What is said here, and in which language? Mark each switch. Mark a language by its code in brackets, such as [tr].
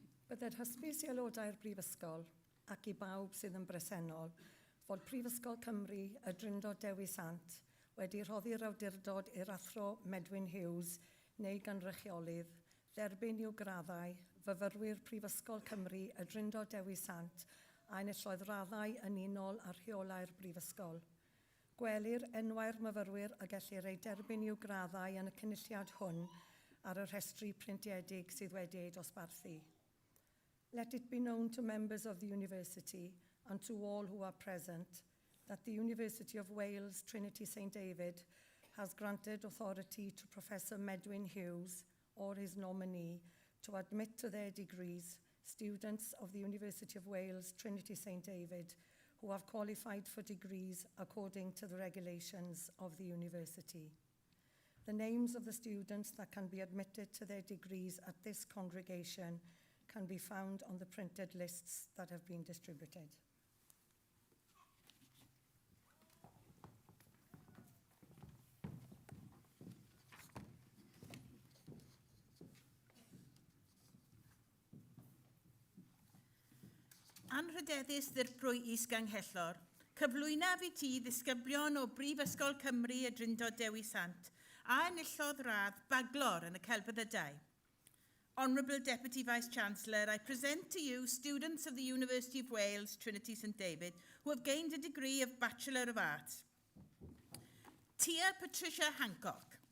[cy] Byddai'r hysbys I aelodau'r Brifysgol ac I bawb sydd yn bresennol fod Prifysgol Cymru y Drindod Dewi Sant wedi rhoddi'r awdurdod i'r athro Medwyn Hughes neu gynrychiolydd, dderbyn i'w graddau, fyfyrwyr Prifysgol Cymru y Drindod Dewi Sant a enilloedd raddau yn unol ar rheolau'r Brifysgol. Gwelir enwau'r myfyrwyr a gellir ei derbyn i'w graddau yn y cynulliad hwn ar y rhestru printiedig sydd wedi ei dosbarthu. [en] Let it be known to members of the university and to all who are present that the University of Wales Trinity St David has granted authority to Professor Medwyn Hughes or his nominee to admit to their degrees students of the University of Wales Trinity St David who have qualified for degrees according to the regulations of the university. The names of the students that can be admitted to their degrees at this congregation can be found on the printed lists that have been distributed. [cy] Anrhydeddus ddirprwy Is-Ganghellor, cyflwynaf I ti ddisgyblion o Brifysgol Cymru y Drindod Dewi Sant a enillodd radd baglor yn y celbyddydau. [en] Honourable Deputy Vice-Chancellor, I present to you students of the University of Wales, Trinity St David, who have gained a degree of Bachelor of Arts. Tia Patricia Hancock.